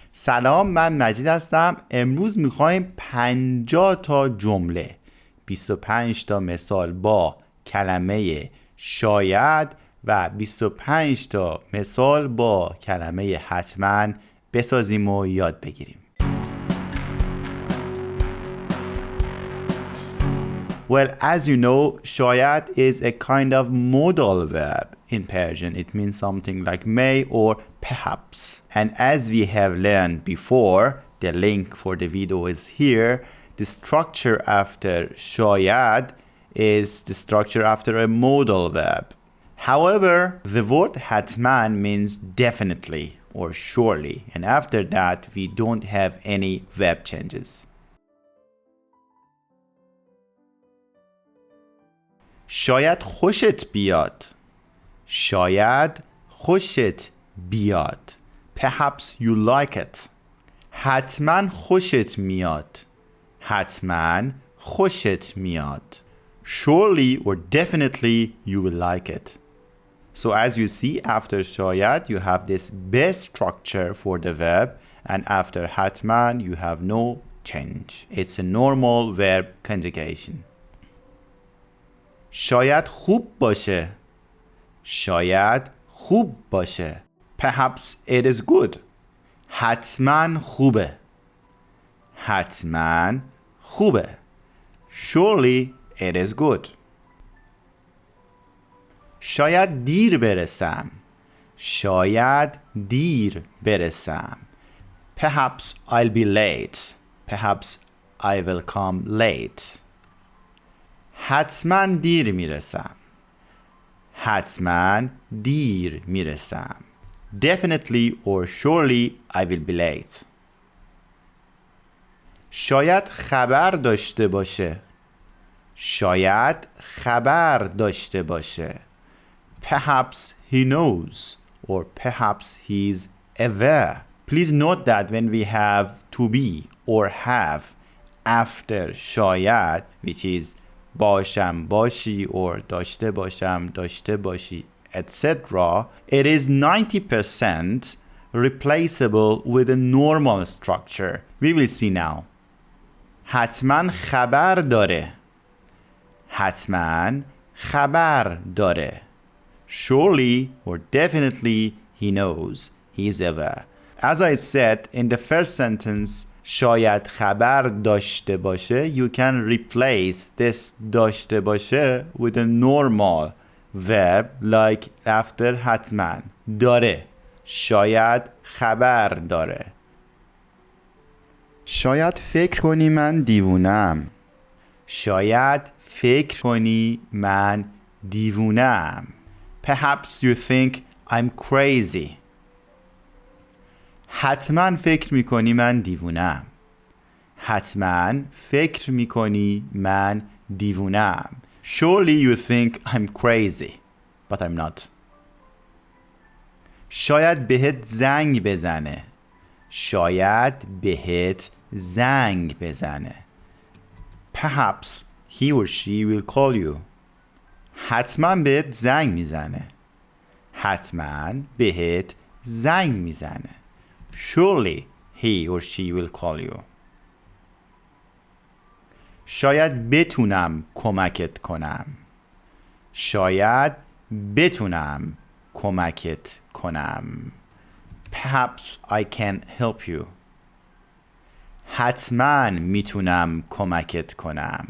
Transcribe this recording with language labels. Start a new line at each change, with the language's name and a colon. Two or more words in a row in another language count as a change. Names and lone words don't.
Persian: سلام، من مجید هستم. امروز میخوایم 50 تا جمله 25 تا مثال با کلمه شاید و 25 تا مثال با کلمه حتما بسازیم و یاد بگیریم.
English: Well, as you know, شاید is a kind of modal verb in Persian. It means something like may or perhaps. And as we have learned before, the link for the video is here. The structure after شاید is the structure after a modal verb. However, the word hatman means definitely or surely. And after that, we don't have any verb changes.
Persian: شاید خوشت بیاد. شاید خوشت بیاد.
English: Perhaps you like it.
Persian: حتما خوشت میاد. حتما خوشت میاد.
English: Surely or definitely you will like it. So as you see, after شاید you have this base structure for the verb, and after حتما you have no change. It's a normal verb conjugation.
Persian: شاید خوب باشه. شاید خوب باشه.
English: Perhaps it is good.
Persian: حتما خوبه. حتما خوبه.
English: Surely it is good.
Persian: شاید دیر برسم. شاید دیر برسم.
English: Perhaps I'll be late. Perhaps I will come late.
Persian: حتما دیر میرسم. حتما دیر میرسم.
English: Definitely or surely I will be late.
Persian: شاید خبر داشته باشه. شاید خبر داشته باشه.
English: Perhaps he knows or perhaps he's aware. Please note that when we have to be or have after شاید, which is
Persian: باشم باشی
English: or
Persian: داشته باشم داشته باشی
English: etc., it is 90% replaceable with a normal structure. We will see now.
Persian: حتما خبر داره. حتما خبر داره.
English: Surely or definitely he knows. He is aware. As I said in the first sentence,
Persian: شاید خبر داشته باشه,
English: you can replace this
Persian: داشته باشه
English: with a normal verb like after حتما. داره.
Persian: شاید خبر داره. شاید فکر کنی من دیوونم. شاید فکر کنی من دیوونم.
English: Perhaps you think I'm crazy.
Persian: حتما فکر میکنی من دیوونم. حتما فکر میکنی من دیوونم.
English: Surely you think I'm crazy, but I'm not.
Persian: شاید بهت زنگ بزنه. شاید بهت زنگ بزنه.
English: Perhaps he or she will call you.
Persian: حتما بهت زنگ میزنه. حتما بهت زنگ میزنه.
English: Surely he or she will call you.
Persian: شاید بتونم کمکت کنم. شاید بتونم کمکت کنم.
English: Perhaps I can help you.
Persian: حتما میتونم کمکت کنم.